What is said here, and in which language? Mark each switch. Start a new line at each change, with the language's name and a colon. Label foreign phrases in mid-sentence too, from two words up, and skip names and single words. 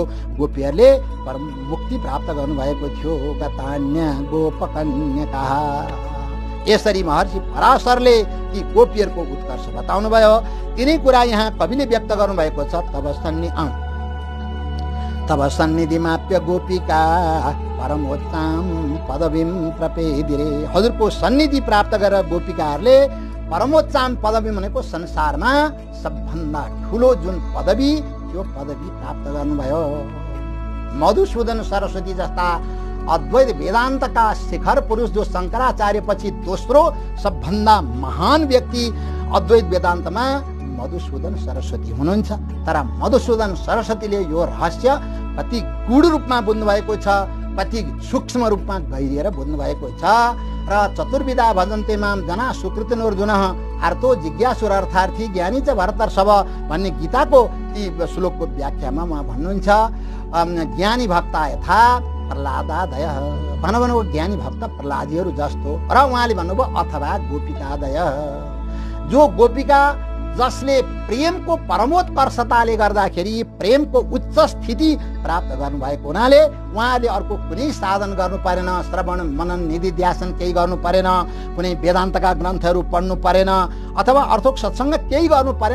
Nepali: गोपीहरूले परम मुक्ति प्राप्त गर्नुभएको थियो।
Sanskrit: गतान्य गोपकन्यका।
Nepali: यसरी महर्षि पराशरले ती गोपीहरूको उत्कर्ष बताउनुभयो। तिनै कुरा यहाँ कविले व्यक्त गर्नुभएको छ।
Sanskrit: तब सन्निधि माप्य गोपिका परमोच्चम पदवीम प्रपेदिरे।
Nepali: हजुरको सन्निधि प्राप्त गरेर गोपिकाहरूले परमोच्चम पदवी भनेको संसारमा सबभन्दा ठुलो जुन पदवी त्यो पदवी प्राप्त गर्नुभयो। मधुसूदन सरस्वती जस्ता अद्वैत वेदान्तका शिखर पुरुष जो शङ्कराचार्य पछि दोस्रो सबभन्दा महान व्यक्ति अद्वैत वेदान्तमा मधुसूदन सरस्वती हुनुहुन्छ। तर मधुसूदन सरस्वतीले यो रहस्य कति गूढ रूपमा बुझ्नु भएको छ, कति सूक्ष्म रूपमा गहिरिएर बुझ्नु भएको छ।
Sanskrit: र चतुर्विधा भजन्ते माम जना सुकृतिनोर्जुनः आर्तो जिज्ञासुरर्थार्थी ज्ञानी च भरतर सब
Nepali: भन्ने गीताको ती श्लोकको व्याख्यामा उहाँ भन्नुहुन्छ
Sanskrit: ज्ञानी भक्ता यथा प्रह्लादादय,
Nepali: भन्नुभयो ज्ञानी भक्त प्रह्लादीहरू जस्तो। र उहाँले भन्नुभयो अथवा गोपिकादय, जो गोपिका जसले प्रेमको परमोत्कर्षताले गर्दाखेरि प्रेमको उच्च स्थिति प्राप्त गर्नुभएको हुनाले उहाँले अर्को कुनै साधन गर्नु परेन, श्रवण मनन निधिध्यासन केही गर्नु परेन, कुनै वेदान्तका ग्रन्थहरू पढ्नु परेन अथवा अर्थोक सत्सङ्ग केही गर्नु परेन।